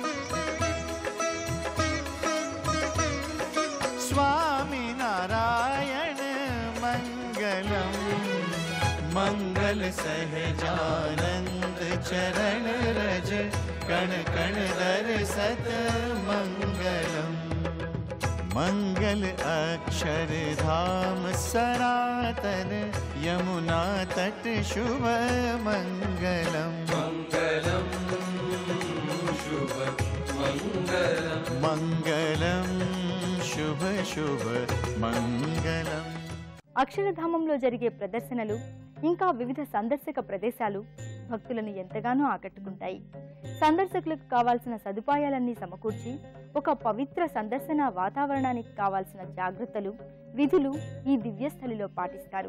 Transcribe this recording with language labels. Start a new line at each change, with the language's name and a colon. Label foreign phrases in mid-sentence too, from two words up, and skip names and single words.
Sanskrit: स्वामी नारायण मंगलम मंगल सहजानंद चरण रज कण कण दर्शत मंगलम मंगल अक्षरधाम सनातन यमुना तट शुभ मंगलम मंगलम शुभ मंगलम मंगलम शुभ शुभ मंगलम
Telugu: అక్షరధామంలో జరిగే ప్రదర్శనలు ఇంకా వివిధ సందర్శక ప్రదేశాలు భక్తులను ఎంతగానో ఆకట్టుకుంటాయి. సందర్శకులకు కావాల్సిన సదుపాయాలన్నీ సమకూర్చి ఒక పవిత్ర సందర్శన వాతావరణానికి కావాల్సిన జాగ్రత్తలు, విధులు ఈ దివ్యస్థలిలో పాటిస్తారు.